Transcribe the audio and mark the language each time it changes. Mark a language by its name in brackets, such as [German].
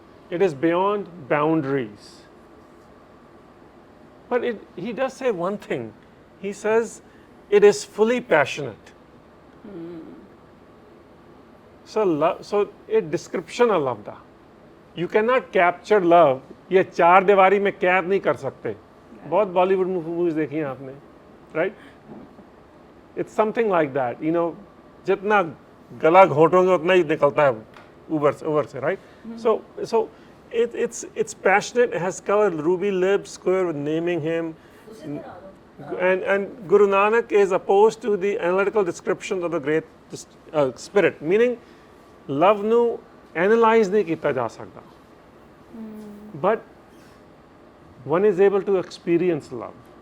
[English] It is beyond boundaries. But he does say one thing. He says it is fully passionate. So a description of love da. You cannot capture love. [Hindi] ये चार दीवारी में कैद नहीं कर सकते. बहुत बॉलीवुड मूवीज देखी हैं आपने, right? [English] It's something like that. [Hindi] जितना गला घोटोगे उतना ही निकलता है ऊपर से, right? [English] So it's passionate. It has color, ruby lips, square with naming him. And Guru Nanak is opposed to the analytical description of the great spirit, meaning [Hindi] love nu analyze नहीं किया जा सकता, [English] but one is able to experience love.